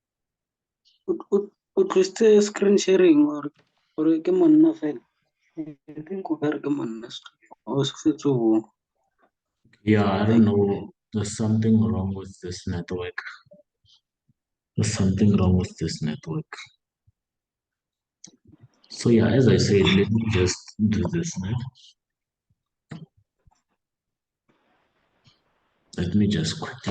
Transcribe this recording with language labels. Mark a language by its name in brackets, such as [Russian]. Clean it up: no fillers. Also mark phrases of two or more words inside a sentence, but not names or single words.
[Tswana] o tlositse [English] screen sharing [Tswana] or ke monna fela? [English] I think [Tswana] o kare ke monna o se fetse o [English] Yeah, I don't like know. There's something wrong with this network. There's something wrong with this network. So yeah, as I said, let me just do this now. Let me just quickly.